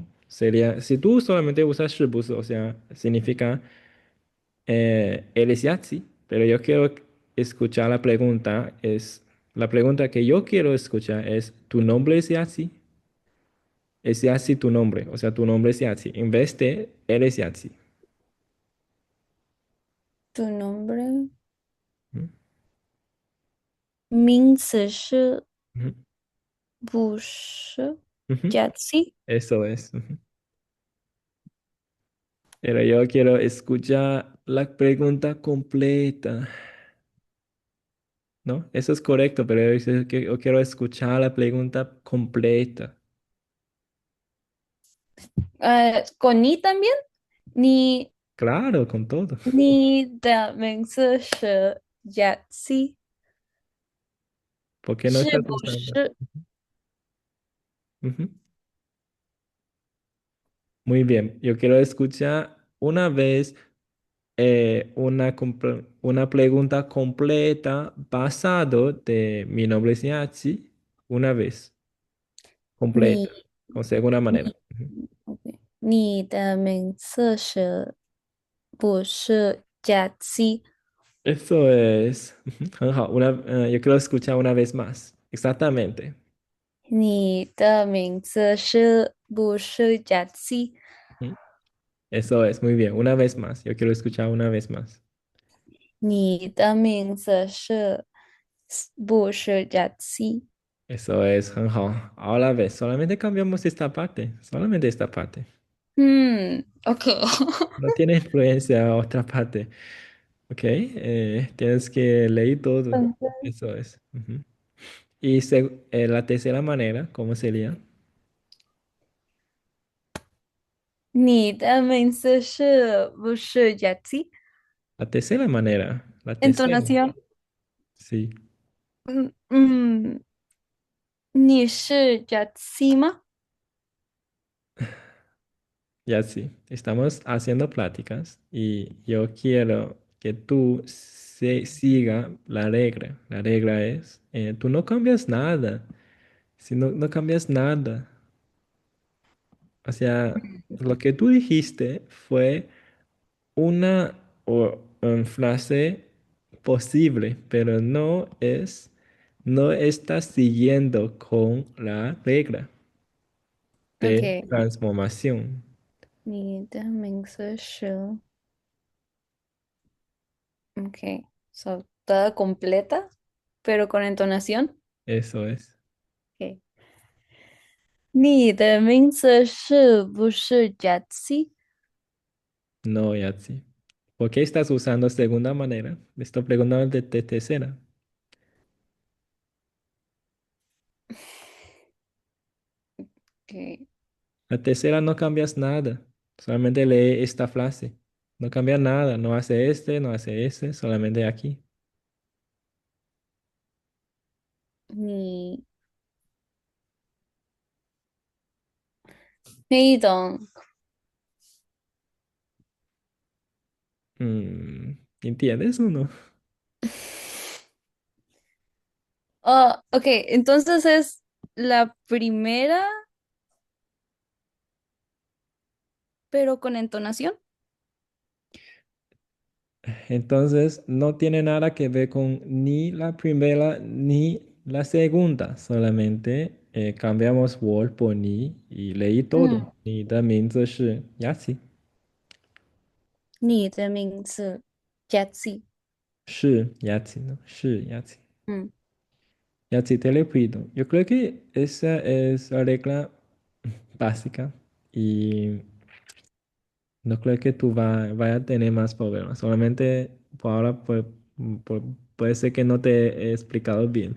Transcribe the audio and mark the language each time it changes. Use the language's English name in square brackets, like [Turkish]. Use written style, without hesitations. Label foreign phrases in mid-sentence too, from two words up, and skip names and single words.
[Spanish] Sería, si tú solamente usas 是不是, o sea, significa eres Yahtzee, pero yo quiero escuchar la pregunta que yo quiero escuchar es, ¿tu nombre es Yahtzee? Es Yahtzee tu nombre, o sea, tu nombre es Yahtzee, en vez de eres Yahtzee. tu nombre ¿Mm? [Chinese] 名字是 [Spanish] Ujú, [Chinese] 不是 [Spanish] ujú. Jazzy？ Eso es. Ujú. Pero yo quiero escuchar la pregunta completa, ¿no? Eso es correcto, pero yo quiero escuchar la pregunta completa. con你 también，你 Claro, con todo. [Chinese] 你的名字是 Yahtzee. [Spanish] ¿Por qué no [Chinese] 是 [Spanish] estás [Chinese] 不 [Spanish] usando? [Chinese] 是 [Spanish] Ujú. Muy bien, yo quiero escuchar una vez una pregunta completa basado de mi nombre es Yatsi, una vez, [Chinese] 你 [Spanish] completa, con segunda [Chinese] 你 [Spanish] manera. Ujú. [Chinese] OK，你的名字是不是 Jazzy？ [Spanish] Eso es, ujú, [Chinese] 很好, [Spanish] yo quiero escuchar una vez más, exactamente. [Chinese] 你的名字是不是 Jazzy？ [Spanish] Ujú. Eso es, muy bien, una vez más, yo quiero escuchar una vez más. [Chinese] 你的名字是不是 Jazzy？ [Spanish] Eso es, [Chinese] 很好, [Spanish] ahora ves, solamente cambiamos esta parte, solamente esta parte. [Chinese] 嗯，OK。 [Spanish] No tiene influencia otra parte. Ok, tienes que leer todo. Eso es. Ujú. Y la tercera manera, ¿cómo sería? [Chinese] 你的名字是不是 Jazzy？ [Spanish] La tercera manera, la tercera. Entonación。 Sí, [Chinese] 嗯，你是 Jazzy 吗？ [Spanish] ya sí. Estamos haciendo pláticas y yo quiero que tú siga la regla. La regla es, tú no cambias nada. Si no cambias nada. O sea, lo que tú dijiste fue una frase posible, pero no está siguiendo con la regla de OK， transformación. [Chinese] 你的名字是 [Spanish] OK，so toda completa, pero con entonación. Eso es. [Chinese] OK，你的名字是不是 Jazzy？ [Spanish] No, Yatsi. ¿Por qué estás usando segunda manera? Estoy preguntando de tercera. OK， La tercera no cambias nada. Solamente lee esta frase. No cambia nada. No hace este, no hace ese. Solamente aquí. [Chinese] 你那一种 [Spanish] ¿Entiendes o no? Oh, OK, entonces es la primera, pero con entonación. Entonces, no tiene nada que ver con ni la primera ni la segunda. Solamente cambiamos word por ni y leí todo. [Chinese] 嗯，你的名字是Yatsi. 你的名字 Jazzy。是 Yatsi, ¿no? 是 Yatsi. 嗯 [Spanish] Yatsi te lo pido. Yo creo que esa es la regla básica y no creo que tú vaya a tener más problemas. Solamente por ahora puede ser que no te he explicado bien.